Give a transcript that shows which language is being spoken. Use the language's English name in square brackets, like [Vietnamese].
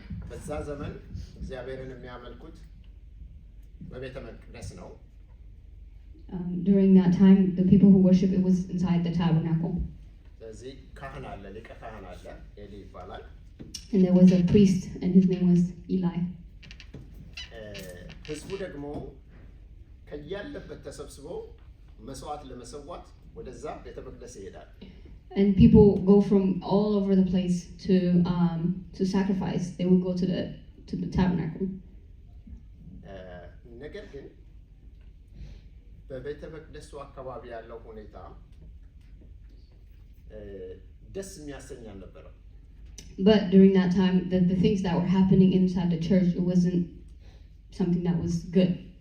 [Amharic] በዛ ዘመን እግዚአብሔርን የሚያመልኩት በቤተ መቅደስ ነው። [English] During that time, the people who worship, it was inside the tabernacle. [Amharic] ስለዚህ ካህን አለ፣ ሊቀ ካህን አለ፣ ኤሊ ይባላል። [English] And there was a priest, and his name was Eli. [Amharic] ሕዝቡ ደግሞ ከያለበት ተሰብስበው መስዋዕት ለመሰዋት ወደዛ ቤተ መቅደስ ይሄዳል። [English] And people go from all over the place to sacrifice. They would go to the tabernacle. [Amharic] ነገር ግን በቤተ መቅደሱ አካባቢ ያለው ሁኔታ ደስ የሚያሰኝ አልነበረም። [English] But during that time, the things that were happening inside the church, it wasn't something that was good.